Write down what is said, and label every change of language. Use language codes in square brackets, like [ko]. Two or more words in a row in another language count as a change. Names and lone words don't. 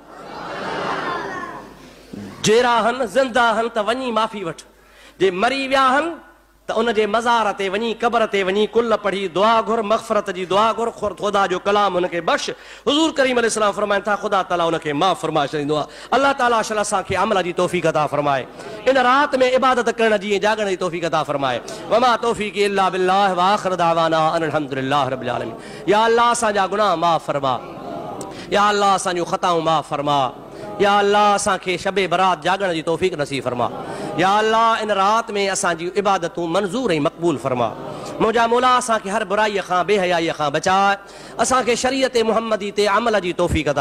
[sd] जेरा हन ज़िंदा हन त वञी माफ़ी वठ जे मरी विया हन त उन जे मज़ार ते वञी क़बर ते वञी कुल पढ़ी दुआ घुर मग़फ़रत जी दुआ घुर ख़ुदा जो कलाम हुनखे बख़्श हुज़ूर करीम अलैहिस्सलाम फरमाइनि था ख़ुदा ताला उनखे माफ़ फरमाए छॾींदो आहे अल्लाह ताला असांखे अमल जी तौफ़ीक़ अता फरमाए इन राति में इबादत करण जी जागण जी तौफ़ीक़ अता फरमाए [ar] وما توفيقي إلا بالله وآخر دعوانا أن الحمد لله رب العالمين [sd] या अल्लाह असांजा गुनाह माफ़ फरमा या अल्लाह असांजूं ख़ताऊं माफ़ फरमा या अल्लाह असांखे शबे बरात जागण जी तौफ़ीक़ नसीब फरमा या अल्लाह इन राति में असांजी इबादतूं मंज़ूर ऐं मक़बूल फरमा मुंहिंजा मौला असांखे हर बुराईअ खां बेहयाईअ खां बचाए असांखे शरीयत मुहम्मदी ते अमल जी तौफ़ीक़ अता